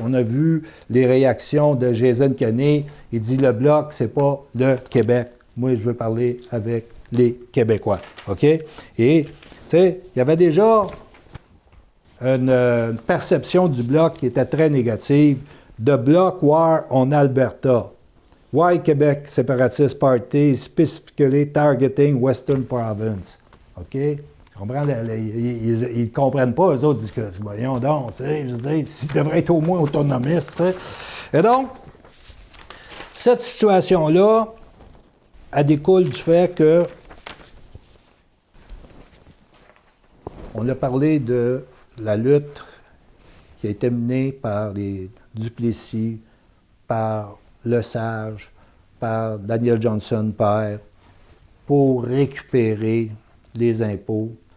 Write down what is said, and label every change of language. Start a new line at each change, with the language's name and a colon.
French: On a vu les réactions de Jason Kenney. Il dit « Le Bloc, c'est pas le Québec. Moi, je veux parler avec les Québécois. » OK? Et, tu sais, il y avait déjà une perception du Bloc qui était très négative.
English: « The Bloc war on Alberta. Why Quebec Separatist Party specifically targeting Western Province? » OK?
French: Tu comprends? Ils ne comprennent pas, eux autres disent que, voyons donc, tu sais, je veux dire, ils devraient être au moins autonomistes, tu sais. Et donc, cette situation-là, elle découle du fait que, on a parlé de la lutte qui a été menée par les Duplessis, par Lesage, par Daniel Johnson père, pour récupérer les impôts.